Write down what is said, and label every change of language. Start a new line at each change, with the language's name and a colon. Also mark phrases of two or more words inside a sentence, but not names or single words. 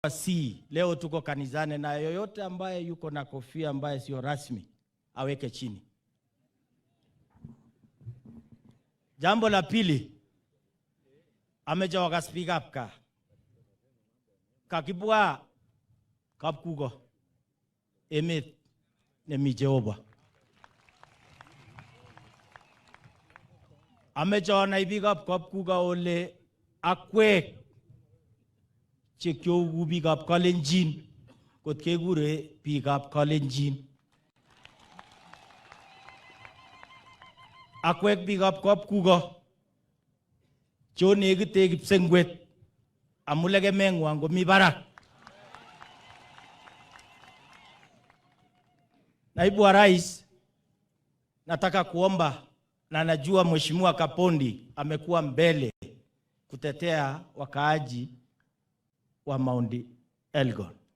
Swahili: Si leo tuko kanisani na yoyote ambaye yuko na kofia ambaye sio rasmi aweke chini.
Kalenjin: Jambo la pili, ameja waka
English: speak up
Kalenjin: ka kakibwa kapkugo emet nemi Jehova. Ameja na ibiga kapkuga ole akwek chekyo biik ab wakalenjin kot kekure biik ab wakalenjin. Akwek biik ab kapkugo cho nekite kipsengwet amu legemeng'wang komi barak.
Swahili: Naibu wa Rais, nataka kuomba na najua Mheshimiwa Kapondi amekuwa mbele kutetea wakaaji wa Mount Elgon.